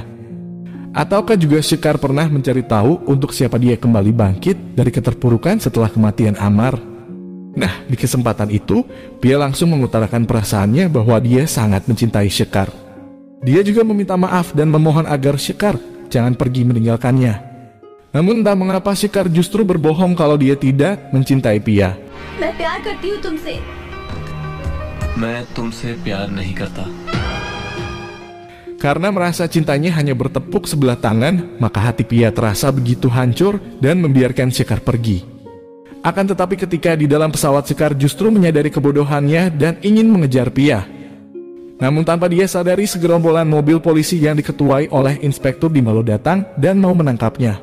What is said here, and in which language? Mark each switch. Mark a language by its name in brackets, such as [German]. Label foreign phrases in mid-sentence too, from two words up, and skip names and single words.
[Indonesian] Ataukah juga Shikar pernah mencari tahu untuk siapa dia kembali bangkit dari keterpurukan setelah kematian Amar. Nah, di kesempatan itu, Pia langsung mengutarakan perasaannya bahwa dia sangat mencintai Shikar. Dia juga meminta maaf dan memohon agar Shikar jangan pergi meninggalkannya. Namun entah mengapa Shikar justru berbohong kalau dia tidak mencintai Pia. [Hindi] मैं प्यार करती हूँ तुमसे। मैं तुमसे प्यार नहीं करता [Indonesian] Karena merasa cintanya hanya bertepuk sebelah tangan, maka hati Pia terasa begitu hancur dan membiarkan Shikar pergi. Akan tetapi ketika di dalam pesawat, Shikar justru menyadari kebodohannya dan ingin mengejar Pia. Namun tanpa dia sadari, segerombolan mobil polisi yang diketuai oleh Inspektur Dimalo datang dan mau menangkapnya.